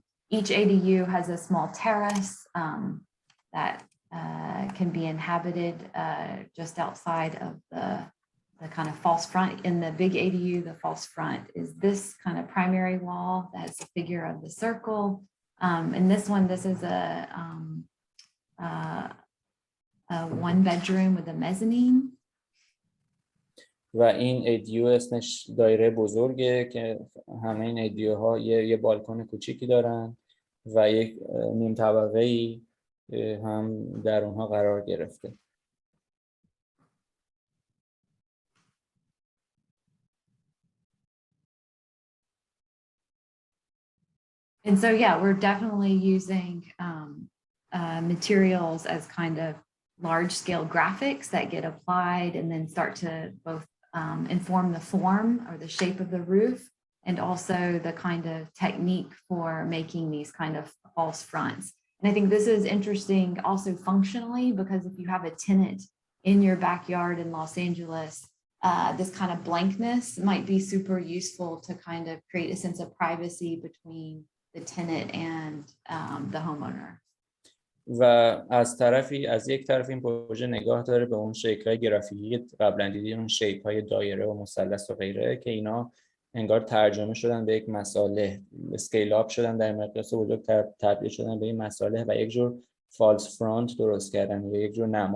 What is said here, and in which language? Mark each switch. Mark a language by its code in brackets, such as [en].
[en] Each ADU has a small terrace that can be inhabited just outside of the kind of false front. In the big ADU, the false front is this kind of primary wall that has the figure of the circle. And this one, this is a one bedroom with a mezzanine. [fa] و این ایدیو اسمش دایره بزرگه که همه این ایدیوها یه بالکن کوچیکی دارن و یک نیم طبقه‌ای هم در اونها قرار گرفته. [en] And so, yeah, we're definitely using materials as kind of large scale graphics that get applied and then start to both inform the form or the shape of the roof, and also the kind of technique for making these kind of false fronts. And I think this is interesting also functionally, because if you have a tenant in your backyard in Los Angeles, this kind of blankness might be super useful to kind of create a sense of privacy between the tenant and the homeowner. [fa] و از یک طرف این پروژه نگاه داره به اون شکل‌های گرافیکی قبلا دیدیم، اون شیپ‌های دایره و مثلث و غیره که اینا انگار ترجمه شدن به یک مصالح، اسکیل اپ شدن، در مقیاس بزرگ تبدیل شدن به این مصالح و یک جور فالس فرانت درست کردن یا یک جور